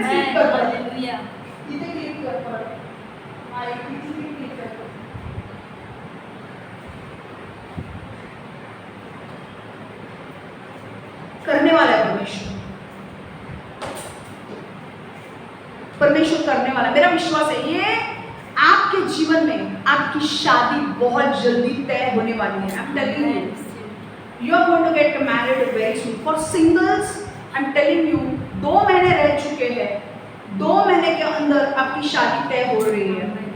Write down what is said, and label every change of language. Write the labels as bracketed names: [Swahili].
[Hindi] Click कर पर इधर क्लिक कर पर आई क्लिक कर करने वाला है परमेश्वर करने वाला। मेरा विश्वास है ये आपके जीवन में आपकी शादी बहुत जल्दी तय होने वाली है। [English] I'm telling you, you are going to get married very soon. For singles, I'm telling you, [Hindi] 2 महीने रह चुके हैं, 2 महीने के अंदर आपकी शादी तय हो रही है।